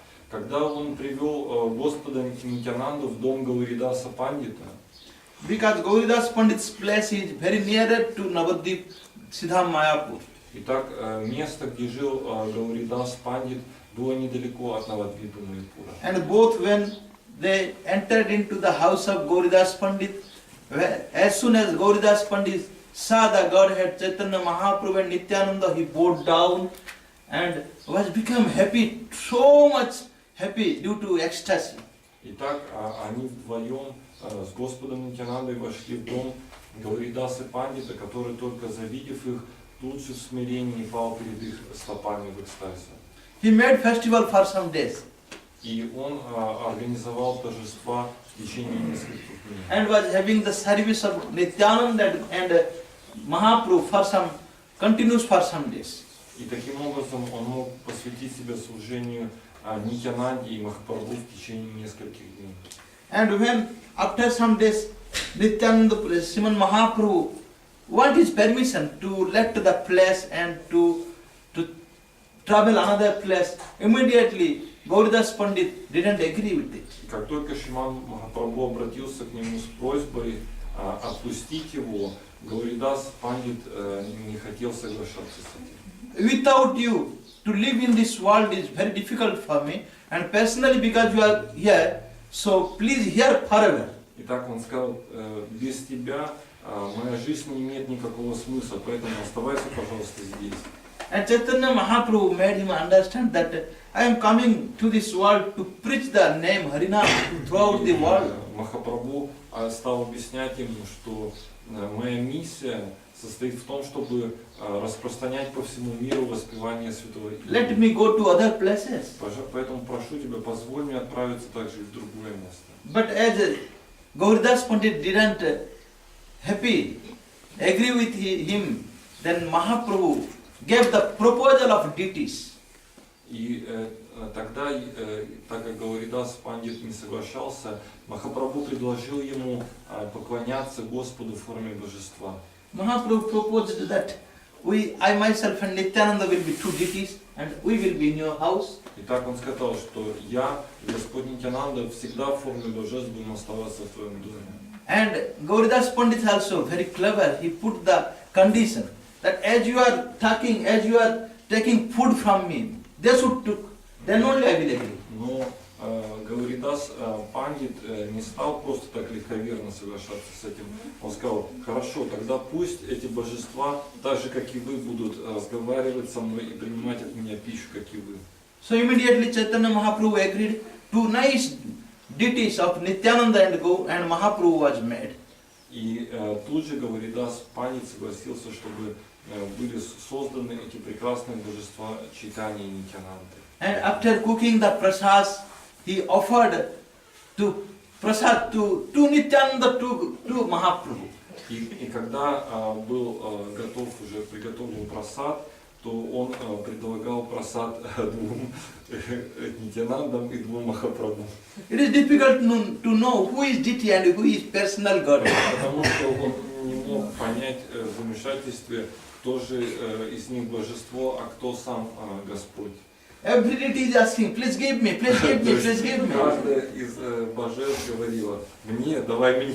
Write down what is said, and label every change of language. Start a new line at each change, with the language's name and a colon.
Russian: Когда он привел Господа Нитянанду в дом Гауридаса Пандита,
English: Because Gauridas Pandit's place is very nearer to Navadvip, Siddham Mayapur.
Russian: итак, место, где жил Гауридас Пандит, было недалеко от Навадвипа Майяпура.
English: And both when they entered into the house of Gauridas Pandit, as soon as Gauridas Pandit saw the Godhead Chaitanya Mahaprabhu and Nityananda, he bowed down and was become happy, so much happy due to ecstasy.
Russian: Итак, они вдвоем с Господом Нитянандой вошли в дом Гауридаса Пандита, который, только завидев их, тут же в смирении пал перед их стопами в экстазе.
English: He made festival for some days.
Russian: И он организовал торжества в течение нескольких дней.
English: And was having the service of Nityananda and Mahaprabhu for some continuous for some days.
Russian: И таким образом он мог посвятить себя служению Нитянанде и Махапрабху в течение нескольких дней.
English: And when after some days Nityananda, Sriman Mahaprabhu want his permission to let the place and to travel another place, immediately Gauridas Pandit didn't agree with it.
Russian: И как только Шриман Махапрабху обратился к нему с просьбой отпустить его, Гауридас Пандит не хотел соглашаться с этим.
English: Without you, to live in this world is very difficult for me, and personally because you are here, so please here forever.
Russian: Итак, он сказал, без тебя моя жизнь не имеет никакого смысла, поэтому оставайся, пожалуйста, здесь.
English: And Chaitanya Mahaprabhu made him understand that I am coming to this world to preach the name Harinam throughout the world.
Russian: Махапрабху стал объяснять ему, что моя миссия состоит в том, чтобы распространять по всему миру воспевание Святого имени.
English: Let me go to other places.
Russian: Поэтому прошу тебя, позволь мне отправиться также и в другое место.
English: But as Gauridas Pandit didn't agree with him, then Mahaprabhu gave the proposal of deities.
Russian: И тогда, так как Гауридас Пандит не соглашался, Махапрабху предложил ему поклоняться Господу в форме божества.
English: Mahaprabhu proposed that I myself and Nityananda will be two deities and we will be in your house.
Russian: Итак, он сказал, что я и Господь Нитянанда всегда в форме божеств будем оставаться в твоем доме.
English: And Gauridas Pandit also very clever. He put the condition that as you are talking, as you are taking food from me, they should took, then only I will agree.
Russian: Но Гауридас Пандит не стал просто так легковерно соглашаться с этим. Он сказал, хорошо, тогда пусть эти божества, так же как и вы, будут разговаривать со мной и принимать от меня пищу, как и вы.
English: So immediately Chaitanya Mahaprabhu agreed. Two nice deities of Nityananda and Mahaprabhu was made.
Russian: И тут же Гауридас Пандит согласился, чтобы были созданы эти прекрасные божества Чайтаньи и Нитянанды.
English: And after cooking the prasad, he offered prasad to Nityananda, to Mahaprabhu.
Russian: И когда был готов, уже приготовлен прасад, то он предлагал прасад двум Нитянандам и двум Махапрабху.
English: It is difficult to know who is deity and who is personal God.
Russian: Потому что он не мог понять в замешательстве, кто же из них божество, а кто сам Господь.
English: Every deity is asking, please give me, please give me, please give me.
Russian: Каждая из божеств говорила, мне давай.